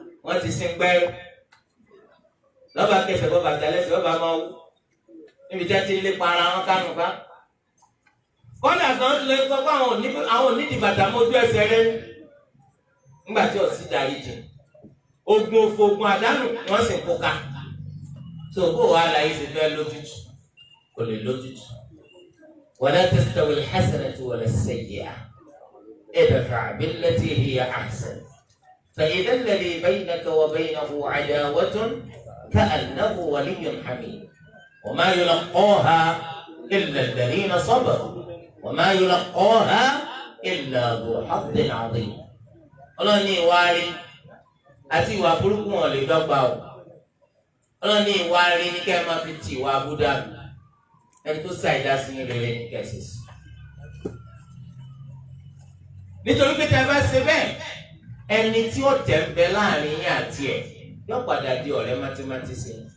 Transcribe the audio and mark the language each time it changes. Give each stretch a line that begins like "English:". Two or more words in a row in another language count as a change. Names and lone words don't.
Yoruba: wọ́n ti sin gbẹ́rù lọ́ba kẹsẹ̀ bọ́ bàtà lẹ́sẹ̀ bọ́ bá máa wú níbi tí a ti lé para wọn kánú ká kọ́dà kan tó lè sọ pé àwọn onídìí bàtà mójú ẹsẹ̀ rẹ nígbà tí ọ̀sí darí jẹ ogun òfò ogun àdánù wọ́n sì ń kó ká tó bó wàá láyé ti fẹ́ lójútù kò lè lójútù.
Arabic: ولا تستوي الحسنة ولا السيئة ادفع بالتي هي أحسن فإذا الذي بينك وبينه عداوة كأنه ولي حميم وما يلقاها إلا الذين صبروا وما يلقاها إلا ذو حظ عظيم.
Yoruba: Ọlọ́run ní ìwà rí àti ìwà burúkú wọn lè dọ́gba o. Ọlọ́run ní ìwà rí ní kẹ́ ẹ máa fi ti ìwà abúdá ẹni tó ṣàì dá sí rere ní kẹsì sí. Nítorí pé tí a bá ṣe bẹ́ẹ̀ ẹni tí ó tẹ̀ ń bẹ láàrin yín àti ẹ̀ yóò padà di ọ̀rẹ́ mátímátí sí i.